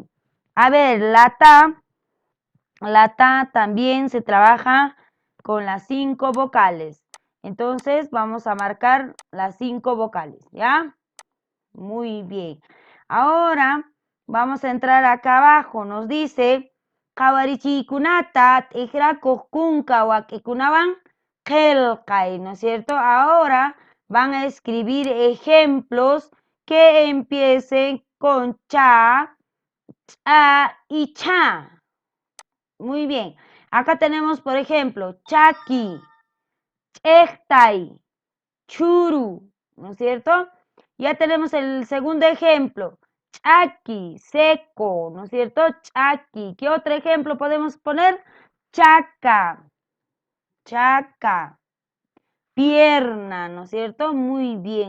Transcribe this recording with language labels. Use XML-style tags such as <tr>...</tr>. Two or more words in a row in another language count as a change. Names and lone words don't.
<es>A ver, la ta también se trabaja con las 5 vocales. Entonces vamos a marcar las 5 vocales, ¿ya? Muy bien. Ahora vamos a entrar acá abajo. Nos dice,</es> <qu>qawarichiykunata t'iqrakuq kunka wak'ikunawan qillqay,</qu> <es>¿no es cierto? Ahora van a escribir ejemplos que empiecen con cha, cha y cha. Muy bien. Acá tenemos, por ejemplo,</es> <qu>chaki, chektai, churu,</qu> <es>¿no es cierto? Ya tenemos el segundo ejemplo, chaki, seco, ¿no es cierto? Chaki. ¿Qué otro ejemplo podemos poner? Chaca, chaca, pierna, ¿no es cierto? Muy bien.</es>